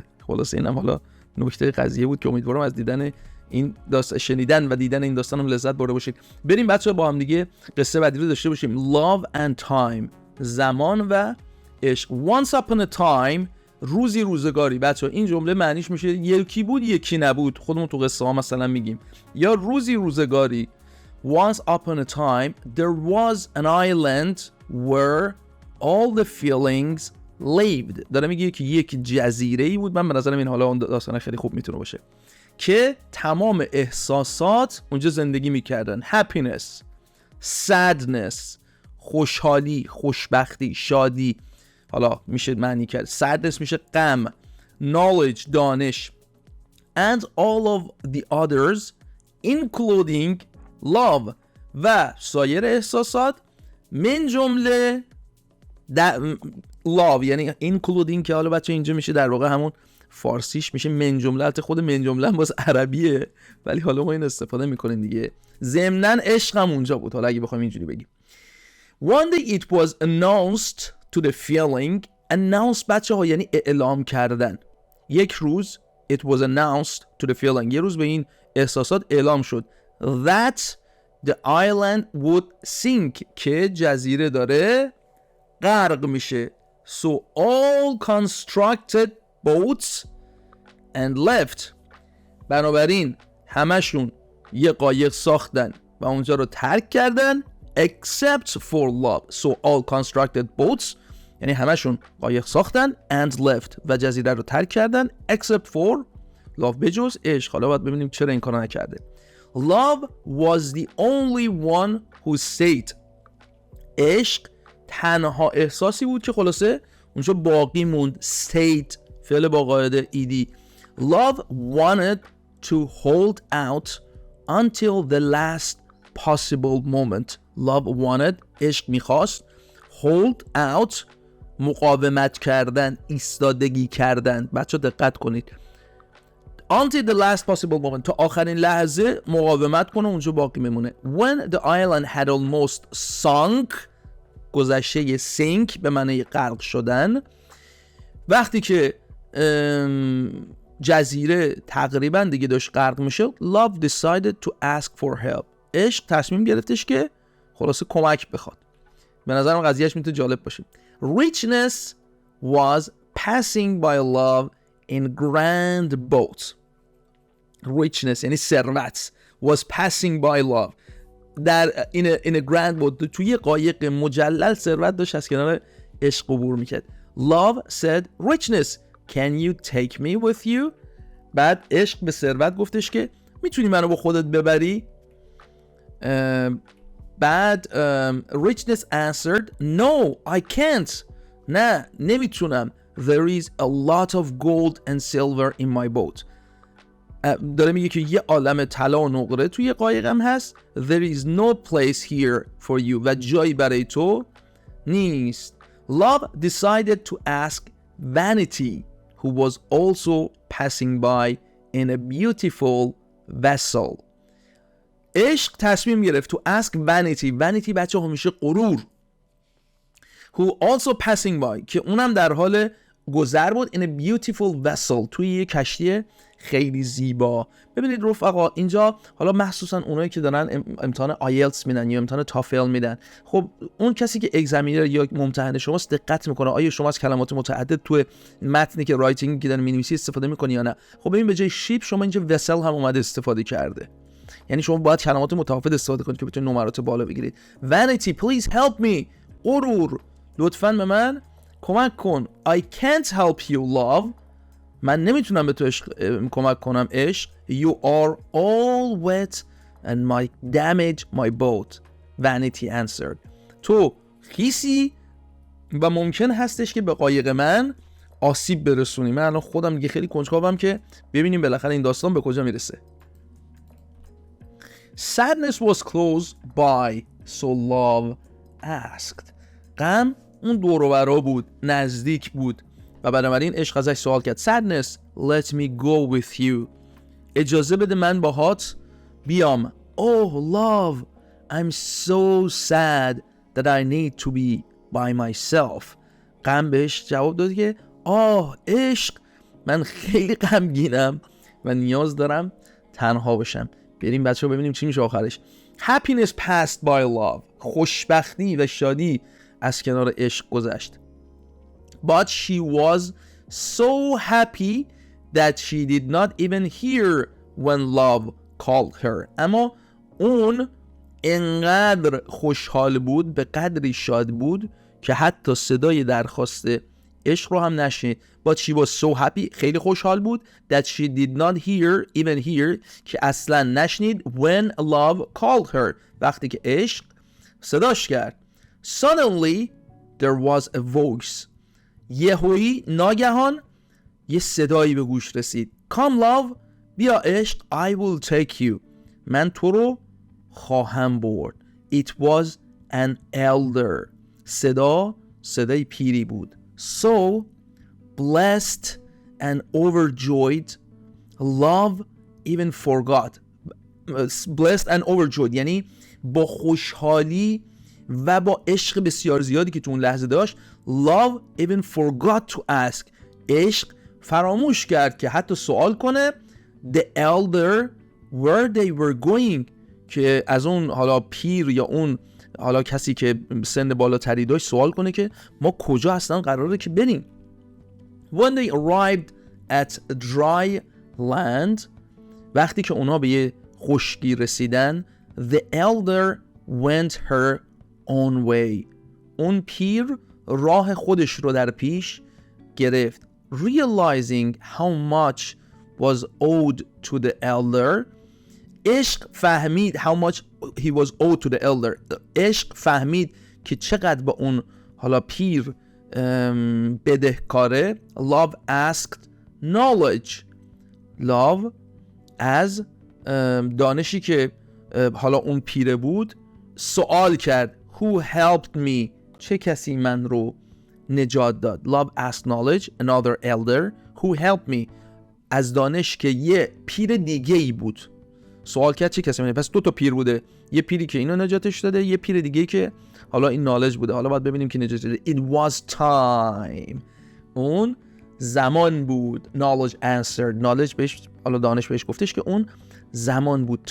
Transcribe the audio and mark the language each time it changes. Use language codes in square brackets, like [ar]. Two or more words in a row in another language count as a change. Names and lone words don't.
[fa] خلاص اینم حالا نکته قضیه بود که امیدوارم از دیدن این داستان، شنیدن و دیدن این داستان هم لذت برده باشید. بریم بچه‌ها با هم دیگه قصه بعدی رو داشته باشیم. [en] Love and time، [fa] زمان و عشق. [en] Once upon a time، [fa] روزی روزگاری. بچه‌ها این جمله معنیش میشه یکی بود یکی نبود، خودمون تو قصه ها مثلا میگیم. یا روزی روزگاری [en] Once upon a time there was an island where all the feelings lived. [fa] داره میگه که یک جزیره‌ای بود. من به نظرم این حالا اون داستان خیلی خوب میتونه باشه که تمام احساسات اونجا زندگی میکردن. [en] happiness، sadness، [fa] خوشحالی، خوشبختی، شادی، حالا میشه معنی کرد. sadness میشه غم، knowledge دانش، [en] and all of the others including love [fa] و سایر احساسات من جمله love، یعنی including که حالا بچه اینجا میشه در واقع همون فارسیش میشه من جمله. البته خود من جمله هم باز عربیه ولی حالا ما این استفاده میکنیم دیگه. ضمناً عشقم اونجا بود، حالا اگه بخوایم اینجوری بگیم. [en] One day it was announced to the feeling. [fa] announce بچه ها یعنی اعلام کردن. یک روز [en] it was announced to the feeling، [fa] یه روز به این احساسات اعلام شد [en] that the island would sink، [fa] که جزیره داره غرق میشه. [en] So all constructed boats and left، [fa] بنابراین همشون یه قایق ساختن و اونجا رو ترک کردن [en] except for love. So all constructed boats [fa] یعنی همشون قایق ساختن [en] and left [fa] و جزیره رو ترک کردن [en] except for love، [fa] بجز عشق. حالا باید ببینیم چرا این کارو نکرده. [en] Love was the only one who stayed. [fa] عشق تنها احساسی بود که خلاصه اونجا باقی موند. stayed فعل با قاعده ed. [en] Love wanted to hold out until the last possible moment. Love wanted، [fa] عشق میخواست، [en] hold out، [fa] مقاومت کردن، ایستادگی کردن. بچه دقت کنید. [en] Until the last possible moment. [fa] تا آخرین لحظه مقاومت کنه، اونجا باقی میمونه. [en] When the island had almost sunk. [fa] گذشته sink به معنی غرق شدن. وقتی که جزیره تقریبا دیگه داشت غرق میشه. [en] Love decided to ask for help. [fa] عشق تصمیم گرفتش که خلاصه کمک بخواد. به نظرم قضیهش میتونه جالب باشه. [en] Richness was passing by love in grand boat. [fa] Richness یعنی ثروت. [en] Was passing by love. [fa] در [en] in a grand boat. [fa] توی قایق مجلل ثروت داشت از کنار عشق عبور میکرد. [en] Love said richness. Can you take me with you? [fa] بعد عشق به ثروت گفتش که میتونی منو با خودت ببری؟ [en] بعد richness answered no I can't. [fa] نه نمیتونم. [en] There is a lot of gold and silver in my boat. [fa] داره میگه که یه عالم طلا و نقره توی قایقم هست. [en] There is no place here for you. [fa] و جایی برای تو نیست. [en] Love decided to ask Vanity, who was also passing by in a beautiful vessel. [fa] عشق تصمیم گرفت [en] to ask Vanity. [fa] Vanity بچه همیشه غرور. [en] Who also passing by. [fa] که اونم در حال گذر بود [en] in a beautiful vessel. [fa] توی یه کشتی خیلی زیبا. ببینید رفقا اینجا حالا مخصوصا اونایی که دارن امتحان آیلتس میدن یا امتحان تافل میدن، خب اون کسی که اگزمینر یا ممتحن شماست دقت میکنه آیا شما از کلمات متعدد تو متنی که رایتینگ که دارین مینویسی استفاده میکنی یا نه. خب ببین به جای شیپ شما اینجا وسل هم اومده استفاده کرده. یعنی شما باید کلمات متفاوت استفاده کنید که بتونید نمرات بالا بگیرید. [en] Vanity please help me. [fa] غرور لطفاً به من کمک کن. [en] I can't help you love. [fa] من نمیتونم به تو کمک کنم عشق. [en] You are all wet and might damage my boat. Vanity answered. [fa] تو خیسی و ممکن هستش که به قایق من آسیب برسونی. من الان خودم دیگه خیلی کنجکاوم که ببینیم بالاخره این داستان به کجا میرسه. [en] Sadness was close by, so love asked. [fa] غم اون دور و برا بود، نزدیک بود و بنابراین عشق ازش سوال کرد. [en] Sadness, let me go with you. [fa] اجازه بده من باهات بیام. [en] Oh love, I'm so sad that I need to be by myself. [fa] غم بهش جواب داد که عشق من خیلی غمگینم و نیاز دارم تنها باشم. بریم بچه‌ها ببینیم چی میشه آخرش. [en] Happiness passed by love. [fa] خوشبختی و شادی از کنار عشق گذشت. [en] But she was so happy that she did not even hear when love called her. [fa] اما اون انقدر خوشحال بود، به قدری شاد بود که حتی صدای درخواست عشق رو هم نشنید. [en] But she was so happy. [fa] خیلی خوشحال بود. [en] That she did not even hear [fa] که اصلا نشنید [en] when love called her. [fa] وقتی که عشق صداش کرد. [en] Suddenly there was a voice. [fa] یهویی ناگهان یه صدایی به گوش رسید. [en] Come love. [fa] بیا عشق. [en] I will take you. [fa] من تو رو خواهم برد. [en] It was an elder. [fa] صدای پیری بود. [en] So blessed and overjoyed, love even forgot. Blessed and overjoyed [fa] یعنی با خوشحالی و با عشق بسیار زیادی که تو اون لحظه داشت. [en] Love even forgot to ask. [fa] عشق فراموش کرد که حتی سوال کنه. [en] The elder where they were going. [fa] که از اون حالا پیر یا اون حالا کسی که سن بالاتری داشت سوال کنه که ما کجا اصلا قراره که بریم. [en] When they arrived at dry land. [fa] وقتی که اونا به یه خشکی رسیدن. [en] The elder went her own way. [fa] اون پیر راه خودش رو در پیش گرفت. [en] Realizing how much was owed to the elder. [fa] عشق فهمید [en] how much he was owed to the elder. [fa] عشق فهمید که چقدر به اون حالا پیر بدهکاره. [en] Love asked knowledge. [fa] Love از دانشی که حالا اون پیره بود سوال کرد. [en] Who helped me. [fa] چه کسی من رو نجات داد. [en] love asked knowledge another elder who helped me. [fa] از دانش که یه پیر دیگه ای بود سوال کرد چه کسی. پس 2 تا پیر بوده، یه پیری که اینو نجاتش داده، یه پیر دیگه که حالا این نالج بوده. حالا باید ببینیم که نجات داده. [en] it was time. [fa] اون زمان بود. [en] knowledge answered. [fa] knowledge بهش، حالا دانش بهش گفتش که اون زمان بود.